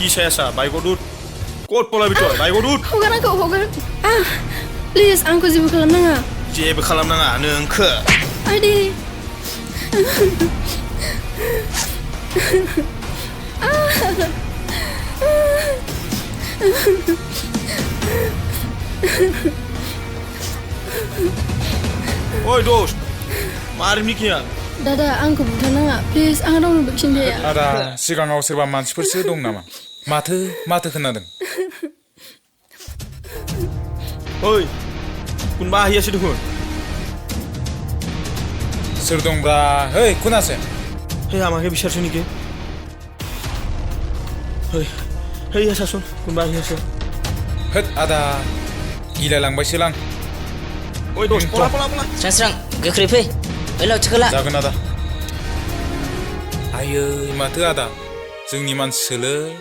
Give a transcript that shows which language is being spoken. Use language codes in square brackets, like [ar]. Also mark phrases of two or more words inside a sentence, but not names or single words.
[as] চাই আছা বাইকত উঠ ক'ত পলাবি তই বাইকত উঠ [brx] हगार आंखौ हगार प्लिज आंखौ जेबो खालामनाङा जेबो खालामनाङा नोंखो आदै ओइ दोस्त मारिनि किया दादा आंखौ बुथारनाङा प्लिज आं रावनोबो खिन्थाया आदा सिगाङाव सोरबा मानसिफोरसो दं नामा माथो खोनादों [as] ओइ কোনবা আহি আছে দেখোন [brx] सोर दंब्रा [as] हेই কোন আছে হেই আমাকে বিচারছ নেকি হেই আছাচোন কোনবা আহি আছে [brx] होद आदा गिलायलांबायसोलां ओइ दोस्त पला स्रां स्रां गोख्रै फै बैलाव थिखोला जागोन आदा आयै माथो आदा जोंनि मानसिसोलै